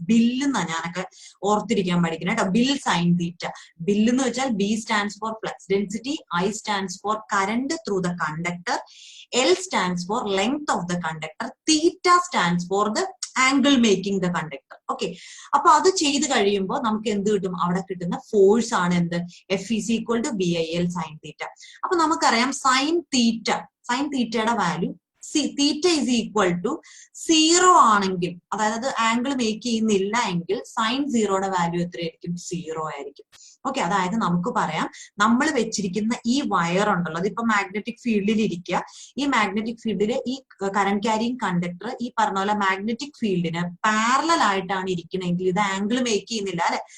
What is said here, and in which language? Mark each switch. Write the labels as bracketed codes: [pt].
[ml] ബില്ലെന്നാ ഞാനൊക്കെ ഓർത്തിരിക്കാൻ പഠിക്കുന്നത് കേട്ടോ. Bill sine theta. ബിൽ എന്ന് വെച്ചാൽ [en] B stands for flux density, I stands for current through the conductor, L stands for length of the conductor, theta stands for the angle making the conductor. [ml] Okay, അപ്പൊ അത് ചെയ്ത് കഴിയുമ്പോൾ നമുക്ക് എന്ത് കിട്ടും? അവിടെ കിട്ടുന്ന ഫോഴ്സ് ആണ് എന്ത്? [en] F is equal to BIL sin theta. [ml] അപ്പൊ നമുക്കറിയാം സൈൻ തീറ്റയുടെ value [en] theta is equal to 0 [ml] ആണെങ്കിൽ, അതായത് ആംഗിൾ മേക്ക് ചെയ്യുന്നില്ല എങ്കിൽ സൈൻ 0യുടെ വാല്യൂ എത്രയായിരിക്കും? 0 ആയിരിക്കും. ഓക്കെ, അതായത് നമുക്ക് പറയാം നമ്മൾ വെച്ചിരിക്കുന്ന ഈ വയർ ഉണ്ടല്ലോ, അതിപ്പോ മാഗ്നറ്റിക് ഫീൽഡിൽ ഇരിക്കുക. ഈ മാഗ്നറ്റിക് ഫീൽഡില് ഈ കറന്റ് ക്യാരിങ് കണ്ടക്ടർ ഈ പറഞ്ഞ പോലെ മാഗ്നറ്റിക് ഫീൽഡിന് പാരലൽ ആയിട്ടാണ് ഇരിക്കണമെങ്കിൽ ഇത് ആംഗിൾ മേക്ക് ചെയ്യുന്നില്ല അല്ലെ.